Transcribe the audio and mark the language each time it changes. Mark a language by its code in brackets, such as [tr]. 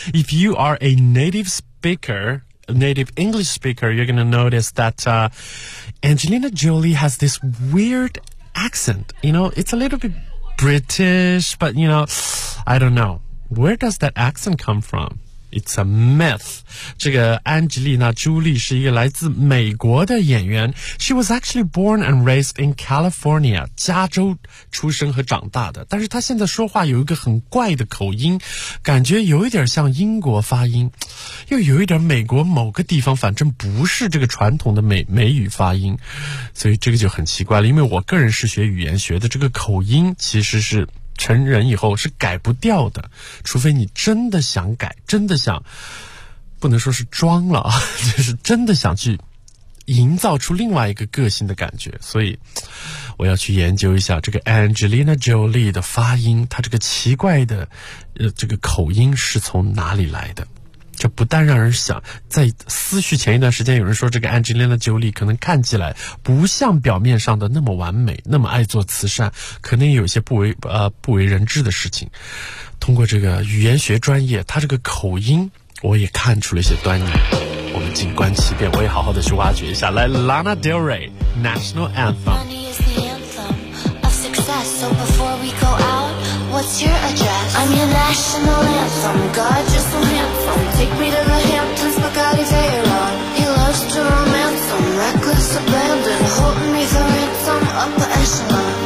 [en] If you are a native speaker, a native English speaker, you're going to notice that Angelina Jolie has this weird accent. You know, it's a little bit British, but, you know, I don't know. Where does that accent come from? It's a myth. [zh] 这个安吉丽娜·朱莉是一个来自美国的演员。 [en] She was actually born and raised in California, [zh] 加州出生和长大的。但是她现在说话有一个很怪的口音，感觉有一点像英国发音，又有一点美国某个地方，反正不是这个传统的美语发音。所以这个就很奇怪了，因为我个人是学语言学的，这个口音其实是成人以后是改不掉的，除非你真的想改，真的想，不能说是装了，就是真的想去营造出另外一个个性的感觉。所以我要去研究一下这个 Angelina Jolie 的发音，她这个奇怪的这个口音是从哪里来的。这不但让人想，在思绪前一段时间有人说这个 Angelina Jolie 可能看起来不像表面上的那么完美，那么爱做慈善，可能有一些不为人知的事情。通过这个语言学专业，他这个口音我也看出了一些端倪。我们静观其变，我也好好的去挖掘一下。来 Lana Del Rey National Anthem。 [en] Money is the anthem of success, so before we go out, what's your address? I'm your national anthem, God just a handsome. Take me to the Hamptons, Bugatti, Veyron. He loves to romance them, reckless abandon. Holding me the ransom, upper echelon.